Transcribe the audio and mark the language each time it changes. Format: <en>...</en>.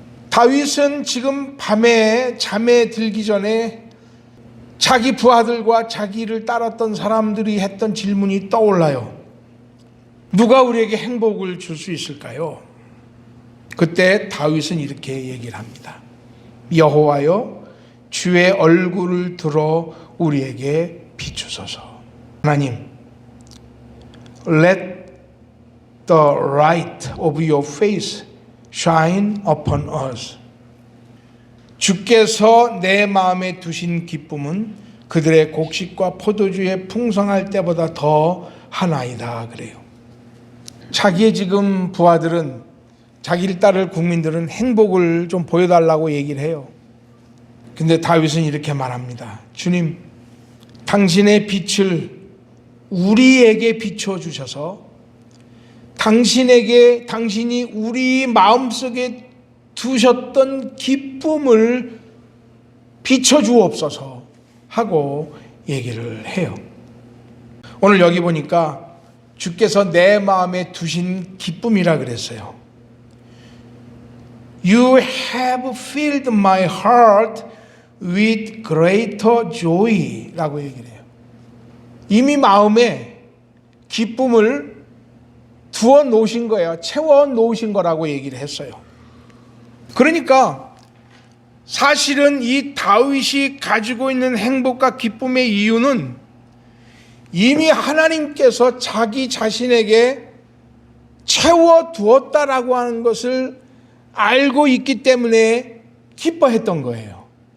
<ko>다윗은 지금 밤에 잠에 들기 전에 자기 부하들과 자기를 따랐던 사람들이 했던 질문이 떠올라요. 누가 우리에게 행복을 줄 수 있을까요? 그때 다윗은 이렇게 얘기를 합니다. 여호와여, 주의 얼굴을 들어 우리에게 비추소서.</ko> <en>하나님, let the light of your face shine upon us.</en> <ko>주께서 내 마음에 두신 기쁨은 그들의 곡식과 포도주에 풍성할 때보다 더 하나이다 그래요. 자기의 지금 부하들은 자기를 따를 국민들은 행복을 좀 보여달라고 얘기를 해요. 근데 다윗은 이렇게 말합니다. 주님, 당신의 빛을 우리에게 비춰주셔서 당신이 우리 마음속에 두셨던 기쁨을 비춰주옵소서 하고 얘기를 해요. 오늘 여기 보니까 주께서 내 마음에 두신 기쁨이라 그랬어요.</ko> <en>You have filled my heart with greater joy</en> <ko>라고 얘기를 해요. 이미 마음에 기쁨을 두어 놓으신 거예요. 채워 놓으신 거라고 얘기를 했어요. 그러니까 사실은 이 다윗이 가지고 있는 행복과 기쁨의 이유는 이미 하나님께서 자기 자신에게 채워 두었다라고 하는 것을 알고 있기 때문에 기뻐했던 거예요.</ko>